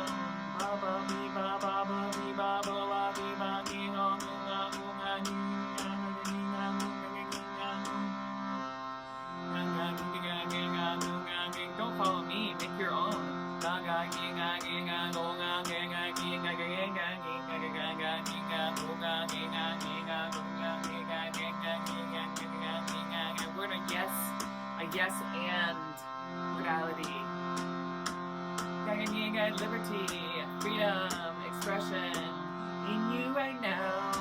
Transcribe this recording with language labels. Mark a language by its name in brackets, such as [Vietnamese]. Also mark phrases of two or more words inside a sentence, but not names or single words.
[English] Ba ba be ba ba ba be ba ba ba be ba ge ho nu nga nu nga ni nga nga ni nga nu nga ni nga nu nga nga ni nga ge nga nu nga ge. Don't follow me, make your own. Ga ga ge nga go nga ge nga ge nga ge nga ge nga ge ga ga ge nga nu nga ge nga ge nga nu nga ge ga ge nga ge nga ge nga ge nga. We're in a yes and modality. Liberty, freedom, expression in you right now.